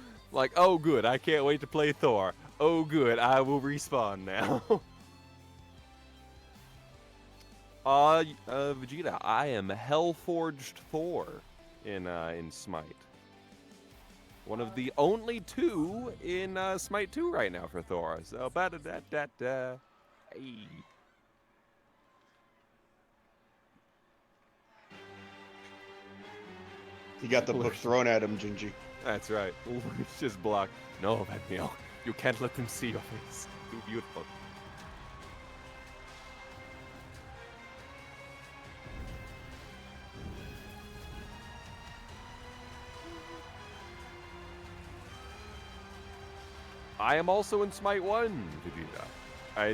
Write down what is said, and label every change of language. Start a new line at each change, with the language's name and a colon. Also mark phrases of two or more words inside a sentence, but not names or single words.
English: Like, oh good, I can't wait to play Thor. Oh good, I will respawn now. Vegeta, I am Hellforged Thor in Smite. One of the only 2 in Smite 2 right now for Thor. So, ba-da-da-da-da. Hey. He got the book thrown at him, Gingy. That's right. It's just blocked. No, Vegmio, you can't let them see your face. Too beautiful. I am also in Smite 1, Vegeta.